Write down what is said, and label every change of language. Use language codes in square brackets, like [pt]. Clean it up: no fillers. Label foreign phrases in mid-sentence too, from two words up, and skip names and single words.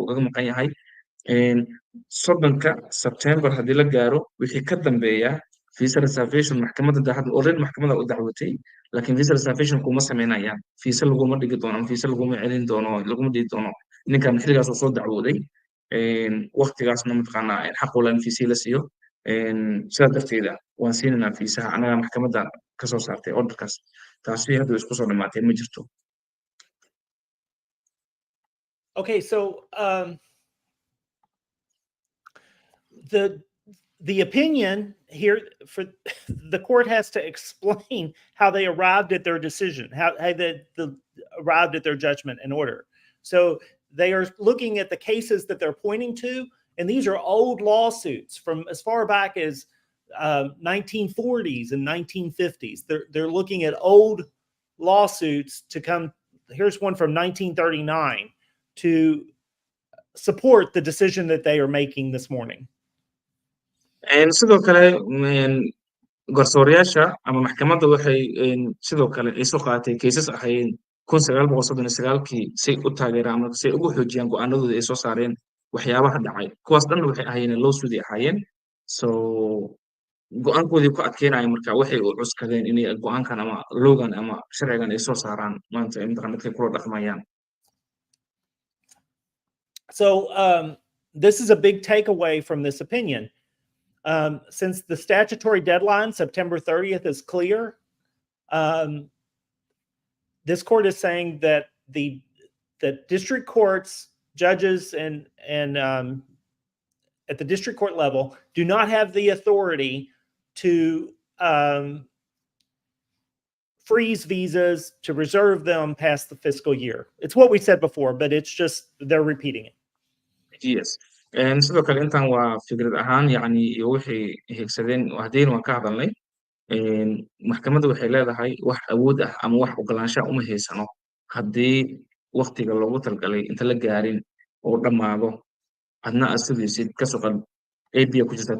[so] ugaga maqan yahay soddonka September haddii la gaaro wixii ka dambeeya [en] visa reservation [so] maxkamadda hadda already maxkamadda u dacwatay laakiin [en] visa reservation [so] kuma sameynayaan fiisa laguma dhigi doono fiisa laguma celin doono laguma dhigi doono ninkan xilligaas oo soo dacwooday waqtigaasna mataqaanaa xaq u lahayn fiisa la siiyo sidaa darteeda waan siinaynaa fiisaha anaga maxkamadda ka soo saartay orderkaas taasi hadda isku soo dhamaatay ma jirto [en] Okay, so the opinion here for the court has to explain how they arrived at their decision, how they arrived at their judgment and order. So they are looking at the cases that they're pointing to, and these are old lawsuits from as far back as 1940s and 1950s. They're looking at old lawsuits to come. Here's one from 1939 to support the decision that they are making this morning. [so] sidoo kale garsoorayaasha ama maxkamadda waxay sidoo kale ay soo qaadatay cases ahayn 1939kii say u taageeraan ama say ugu xoojiyaan go'aanadooda ay soo saareen waxyaabaha dhacay kuwaas dhan waxay ahaayeen lawsuit ay ahaayeen so go'aankoodii ku adkeynaya marka waxay u cuskadeen inay go'aankan ama loogan ama sharcigan ay soo saaraan maanta imtixaan dadkay kula dhaqmayaan [en] So this is a big takeaway from this opinion. Since the statutory deadline, September 30th, is clear, this court is saying that the district courts, judges, and at the district court level do not have the authority to freeze visas, to reserve them past the fiscal year. It's what we said before, but it's just they're repeating it. Yes. [so] sidoo kale intan waa fikrad ahaan yani waxay higsadeen hadeen waan ka hadalnay maxkamadda waxay leedahay wax awood ah ama wax ogolaansha uma haysano haddii waqtiga loogu talgalay inta la gaarin oo dhammaado adna aad sugaysid ka soqon AB ku jirtaa